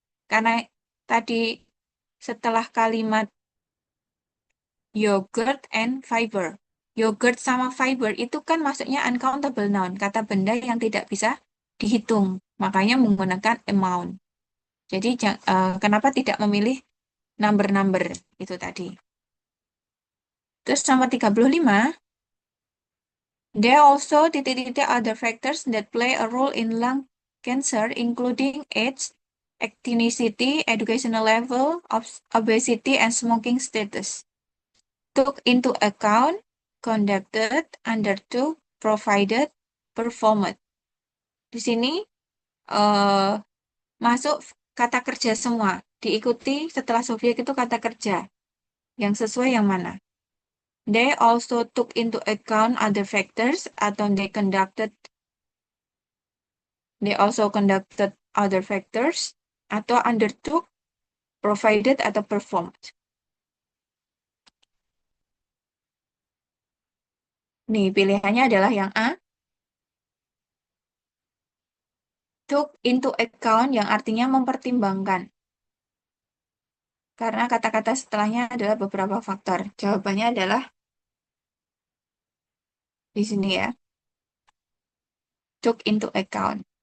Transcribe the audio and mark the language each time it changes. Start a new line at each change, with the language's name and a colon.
Indonesian: Karena tadi setelah kalimat
English: yogurt and fiber.
Indonesian: Yogurt sama fiber itu kan maksudnya uncountable noun, kata benda yang tidak bisa dihitung. Makanya menggunakan amount. Jadi kenapa tidak memilih number-number itu tadi. Terus nomor 35,
English: there are also
Indonesian: titik-titik
English: other factors that play a role in lung cancer, including age, ethnicity, educational level, obesity, and smoking status. Took into account, conducted, undertook, provided, performed.
Indonesian: Di sini masuk kata kerja semua. Diikuti setelah subjek itu kata kerja. Yang sesuai yang mana?
English: They also took into account other factors atau they also conducted other factors atau undertook, provided atau performed.
Indonesian: Nih, pilihannya adalah yang A,
English: took into account
Indonesian: yang artinya mempertimbangkan. Karena kata-kata setelahnya adalah beberapa faktor. Jawabannya adalah di sini ya,
English: took into account.